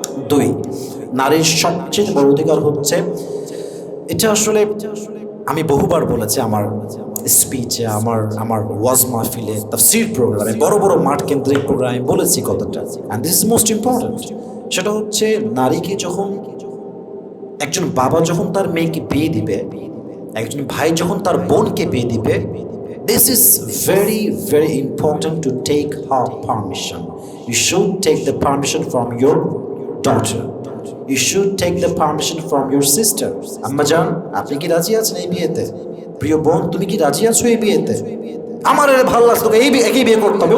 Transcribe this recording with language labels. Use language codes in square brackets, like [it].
[bn] 2, নারীর সবচেয়ে বড় অধিকার হচ্ছে, এটা আসলে আমি বহুবার বলেছি আমার স্পিচে, আমার ওয়াজ মাহফিলে, তাফসীর প্রোগ্রামে, বড় বড় মাঠ কেন্দ্রিক প্রোগ্রামে বলেছি কথাটা, [en] And this is most important. [bn] সেটা হচ্ছে, নারীকে যখন একজন বাবা যখন তার মেয়েকে বিয়ে দিবে, একজন ভাই যখন তার বোনকে বিয়ে দিবে, [en] this is very very important to take her permission. You should take the permission from your daughter. You should take the permission from your sister. [bn] আম্মা জান, আপনি কি রাজি আছেন এই বিয়েতে? প্রিয় বোন, তুমি কি রাজি আছো এই বিয়েতে? আমার এর ভালো লাগছে, তোকে একই বিয়ে করতে হবে।